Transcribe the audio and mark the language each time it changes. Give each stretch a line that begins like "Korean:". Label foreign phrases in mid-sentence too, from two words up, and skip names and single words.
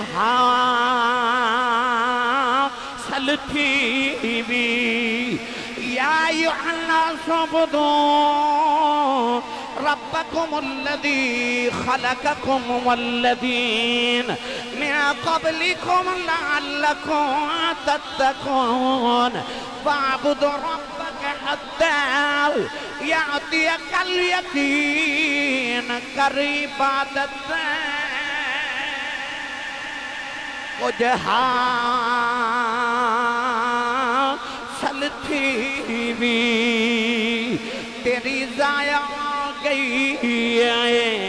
Punjabi: حاصل تھی وی
Arabic: يا أيها الناس اعبدوا ربكم الذي خلقكم والذين من قبلكم لعلكم تتقون واعبد ربك حتى يأتيك اليقين.
Punjabi: کر عبادت کجھ حاصل تھی وی تیری ضائع گئی اے